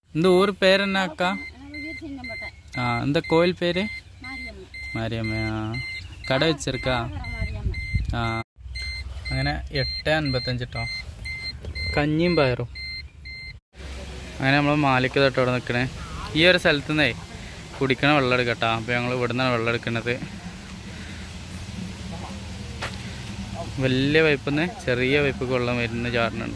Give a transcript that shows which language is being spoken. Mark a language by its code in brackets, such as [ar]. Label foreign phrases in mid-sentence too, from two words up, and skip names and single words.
[ta] இந்த ஊர் பேர் என்ன அக்கா? இந்த கோயில் பேர்? മാരിയമ്മ. கடை வச்சிருக்கா? [ml] അങ്ങനെ 8:55 കേട്ടോ. കഞ്ഞിയും പയറും. അങ്ങനെ നമ്മൾ മാലിക്ക് തൊട്ട് ഇവിടെ നിൽക്കണേ. ഈ ഒരു സ്ഥലത്തു നിന്നേ കുടിക്കണ വെള്ളം എടുക്കട്ടോ. അപ്പോൾ ഞങ്ങൾ ഇവിടെ നിന്നാണ് വെള്ളം എടുക്കുന്നത്. വലിയ പൈപ്പിൽ നിന്ന് ചെറിയ പൈപ്പൊക്കെ വെള്ളം വരുന്ന ചാറിനുണ്ട്.